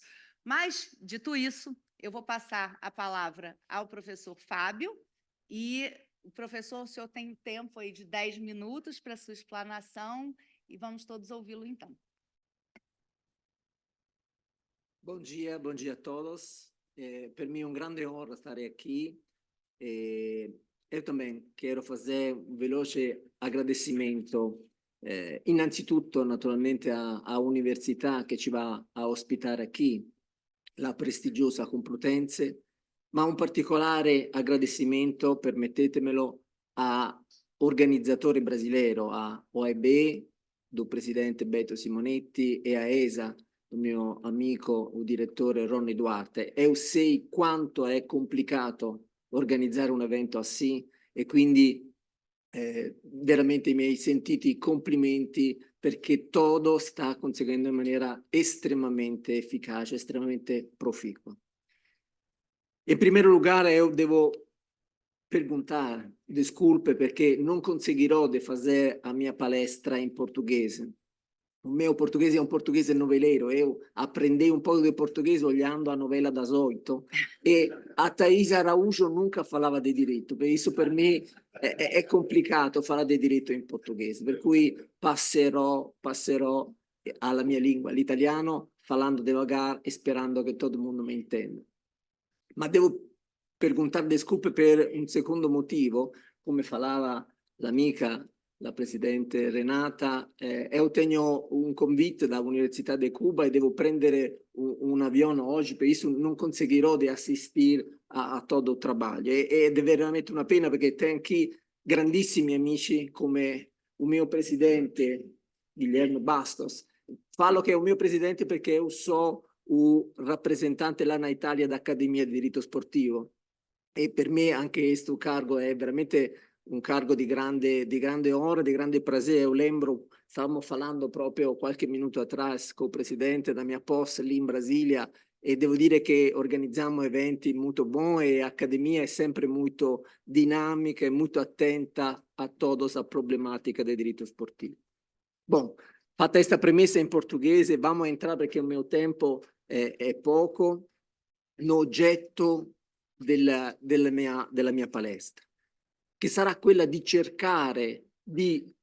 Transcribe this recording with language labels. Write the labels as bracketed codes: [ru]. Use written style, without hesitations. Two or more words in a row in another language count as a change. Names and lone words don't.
[pt] Mas, dito isso, eu vou passar a palavra ao professor Fábio, e, professor, o senhor tem tempo aí de 10 minutos para a sua explanação, e vamos todos ouvi-lo, então. Bom dia a todos. Para mim é uma grande honra estar aqui. Eu também quero fazer um [it] veloce agradecimento, innanzitutto, naturalmente, à università che ci va a ospitare aqui, la prestigiosa Complutense, ma un particolare agradecimento, permettetemelo, a organizzatore brasileiro, a OEB, do presidente Beto Simonetti, e a ESA, do mio amico, o direttore Ronny Duarte. [pt] Eu sei quanto [it] è complicato organizzare un evento assim, e quindi veramente i miei sentiti complimenti, perché todo sta conseguendo in maniera estremamente efficace, estremamente proficua. In primo lugar, [pt] eu devo perguntar desculpe [it] perché non conseguirò di fare a mia palestra in portoghese. [pt] O meu português é um português noveleiro. Eu aprendi um pouco de português olhando a novela das 8 e a Thaís Araújo nunca falava [it] di diritto, per isso per me è complicato parlare di diritto in portoghese, per cui passerò alla mia lingua, l'italiano, parlando devagar e sperando che todo mundo mi intenda. Ma devo [pt] perguntar desculpe [it] per un secondo motivo, come falava l'amica, la presidente Renata. [pt] Eu tenho [it] un convite dall'Università di Cuba e devo prendere un avione oggi, per isso non conseguirò di assistere a todo il trabalho. Ed è veramente una pena perché tenho anche grandissimi amici come il mio presidente Guilherme Bastos. Falo che è un mio presidente perché io so o rappresentante là na Italia d'Accademia di Diritto Sportivo, e per me anche questo cargo è veramente un cargo di grande onore, di grande prazer. [pt] Eu lembro, [it] stavamo parlando proprio qualche minuto atrás con il presidente da mia posta lì in Brasilia, e devo dire che organizziamo eventi molto buoni e l'Accademia è sempre molto dinamica e molto attenta a toda la problematica del diritto sportivo. Bom, fatta questa premessa in portoghese, vamos a entrare perché il mio tempo è poco, l'oggetto della mia palestra, che sarà quella di cercare di